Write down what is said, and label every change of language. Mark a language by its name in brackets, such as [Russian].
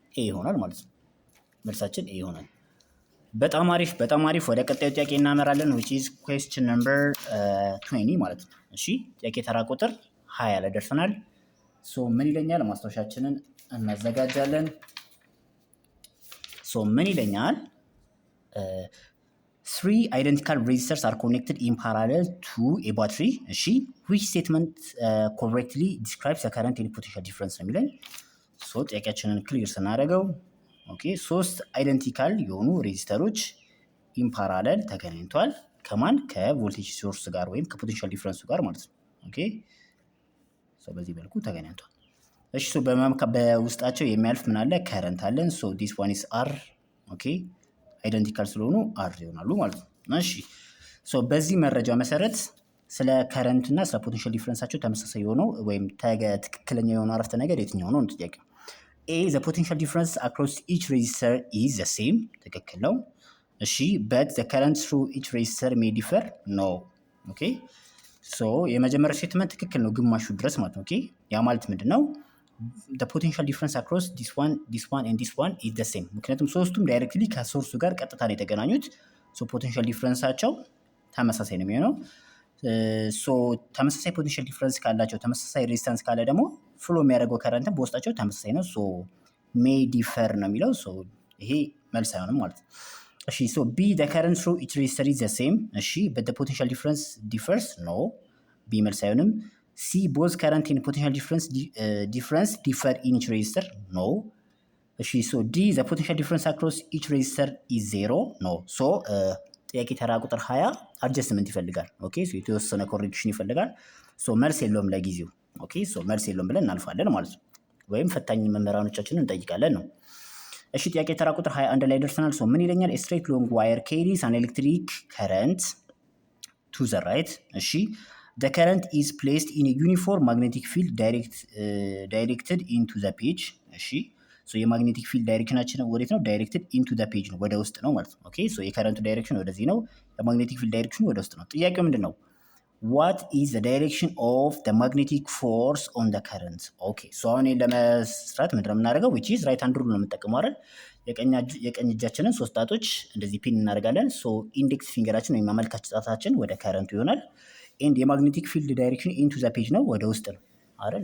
[Amharic] a ይሆናል ማለት ነው። መልሳችን a ይሆናል። በጣም አሪፍ በጣም አሪፍ። ወደ ቀጣዩ ጥያቄ እናመራለን [English] which is question number 20 [Amharic] ማለት ነው። እሺ ጥያቄ ተራ ቁጥር 20 ላይ ደርሰናል። ሶ ምን ይለኛል? ማስታወሻችንን እናዘጋጃለን። ሶ ምን ይለኛል? [English] 3 identical resistors are connected in parallel to a battery። እሺ which statement correctly describes the current and potential difference ነው የሚለኝ። [Amharic] ሶ ጥያቄያችንን ክሊር ስናደርገው ኦኬ 3 አይደንቲካል የሆኑ ሬዚስተሮች ኢን ፓራለል ተገናኝቷል። ከማን? ከቮልቴጅ ሶርስ ጋር ወይም ከፖቴንሻል ዲፍረንሱ ጋር ማለት ነው። ኦኬ ሶ በዚህ መልኩ ተገናኝቷል። እሺ ሶ በውስጣቸው የሚያልፍ ምን አለ? ከረንት አለን። ሶ ዲስ ዋን ኢዝ አር ኦኬ አይደንቲካል ስለሆኑ አር ይሆናሉ ማለት ነው። እሺ ሶ በዚህ መረጃ መሰረት ስለ ከረንት እና ስለ ፖቴንሻል ዲፍረንሳቸው ተመሳሳይ የሆነው ወይም ትክክለኛ የሆነው አረፍተ ነገር የትኛው ነው ጥያቄው? [English] A the potential difference across each resistor is the same [Amharic] ትክክል ነው። [English] እሺ but the current through each resistor may differ no [Amharic] ኦኬ ሶ የመጀመሪያው ስቴትመንት ትክክል ነው ግማሹ ድረስ ማለት ነው። ኦኬ ያ ማለት ምንድነው? [English] the potential difference across this one and this one is the same [Amharic] ምክንያቱም ሶስቱም ዳይሬክትሊ ከሶርሱ ጋር ቀጥታ ነው የተገናኙት። ሶ ፖቴንሻል ዲፍረንሳቸው ተመሳሳይ ነው የሚሆነው። ሶ ተመሳሳይ ፖቴንሻል ዲፍረንስ ካላቸው ተመሳሳይ ሬዚስታንስ ካለ ደግሞ ፍሎ የሚያደርገው ከረንትን በውስጣቸው ተመሳሳይ ነው። ሶ ሜይ ዲፈር ነው የሚለው። ሶ ይሄ መልስ አይሆንም ማለት ነው። እሺ ሶ ቢ [English] the current through each resistor is the same [Amharic] እሺ [English] but the potential difference differs [Amharic] no ቢ መልስ አይሆንም። ሲ both current and potential [English] difference differ in each resistor [Amharic] no እሺ ሶ ዲ [English] the potential difference across each resistor is zero [Amharic] no ሶ ጥያቄ ተራ ቁጥር 20 አድጀስትመንት ይፈልጋል። ኦኬ ሶ የተወሰነ ኮሬክሽን ይፈልጋል። ሶ መልስ የለውም ለጊዜው። ኦኬ ሶ መልስ የለውም ብለን እናልፋለን ማለት ነው። ወይም ፈታኝ መምህራኖቻችንን እንጠይቃለን ነው። እሺ ጥያቄ ተራ ቁጥር 21 ላይ ደርሰናል። ሶ ምን ይለኛል? [English] a straight long wire carries an electric current to the right እሺ the current is placed in a uniform magnetic field directed into the page እሺ [Amharic] ሶ የማግኔቲክ ፊልድ ዳይሬክሽናችን ወዴት ነው? [English] ዳይሬክትድ ኢንቱ ዘ ፔጅ [Amharic] ነው፣ ወደ ውስጥ ነው ማለት ነው። ኦኬ ሶ የከረንቱ ዳይሬክሽን ወደዚህ ነው፣ የማግኔቲክ ፊልድ ዳይሬክሽኑ ወደ ውስጥ ነው። ጥያቄው ምንድን ነው? [English] ዋት ኢዝ ዘ ዳይሬክሽን ኦፍ ዘ ማግኔቲክ ፎርስ ኦን ዘ ከረንት። [Amharic] ኦኬ ሶ አሁን ለመስራት ምንድን ነው የምናደርገው? ዊች ኢዝ ራይት ሃንድ ሩል ነው የምንጠቀመው አይደል? የቀኝ እጃችንን 3 ጣቶች እንደዚህ ፒን እናደርጋለን። ሶ ኢንዴክስ ፊንገራችን ወይም አመልካች ጣታችን ወደ ከረንቱ ይሆናል። ኤንድ የማግኔቲክ ፊልድ ዳይሬክሽን [English] ኢንቱ ዘ ፔጅ [Amharic] ነው፣ ወደ ውስጥ ነው አይደል?